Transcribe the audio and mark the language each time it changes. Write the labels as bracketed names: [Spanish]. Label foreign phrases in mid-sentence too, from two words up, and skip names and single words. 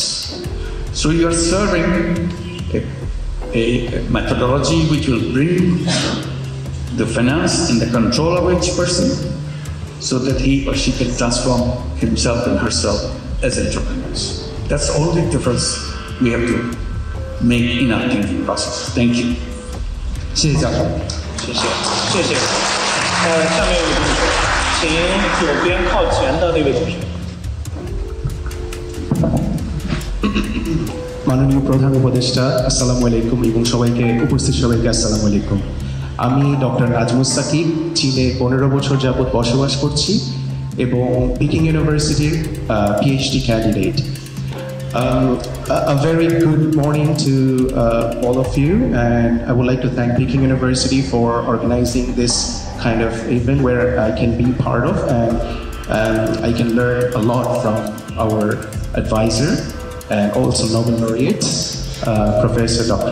[English] So you are serving a methodology which will bring the finance in the control of each person so that he or she can transform himself and herself as entrepreneurs. That's the only difference we have to make in our thinking process. Thank you. [Chinese] 谢谢教授。谢谢。下面有位同学，请左边靠前的那位同学。 [Bangla] মাননীয় প্রধান উপদেষ্টা, [Arabic] السلام عليكم [Bangla] এবং সবাইকে উপস্থিত সবাইকে [Arabic] السلام عليكم. [Bangla] আমি ডক্টর নাজমুস সাকিব, চীনে 15 বছর যাবৎ বসবাস করছি এবং পিকিং ইউনিভার্সিটির [English] PhD candidate. A very good morning to all of you, and I would like to thank Peking University for organizing this kind of event where I can be part of, and I can learn a lot from our advisor and also Nobel laureate, Professor Dr.